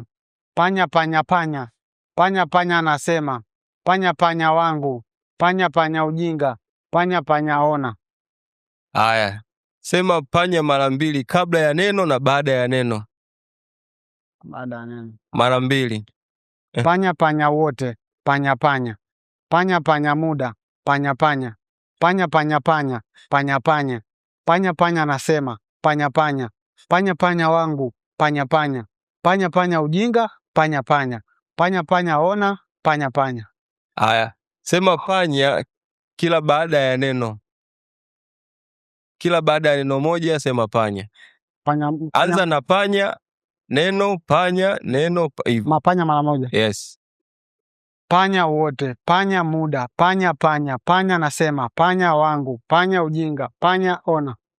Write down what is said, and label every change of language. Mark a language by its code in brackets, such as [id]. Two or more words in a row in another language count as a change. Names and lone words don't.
[sw] Panya panya panya. Panya panya anasema. Panya panya wangu. Panya panya ujinga. Panya panya ona. Haya. Sema panya mara mbili kabla ya neno na baada ya neno. Baada ya neno. Mara mbili. Panya panya wote. Panya panya. Panya panya muda. Panya panya. Panya panya panya. Panya panya. Panya panya anasema. Panya panya. Panya panya wangu. Panya panya. Panya panya ujinga. Panya panya. Panya panya ona. Panya panya. Haya. Sema panya kila baada ya neno. Kila baada ya neno moja sema panya. Anza na panya, neno, panya, neno, hivyo. Mapanya mara moja. Yes. Panya wote, panya muda, panya panya, panya nasema, panya wangu, panya ujinga, panya ona.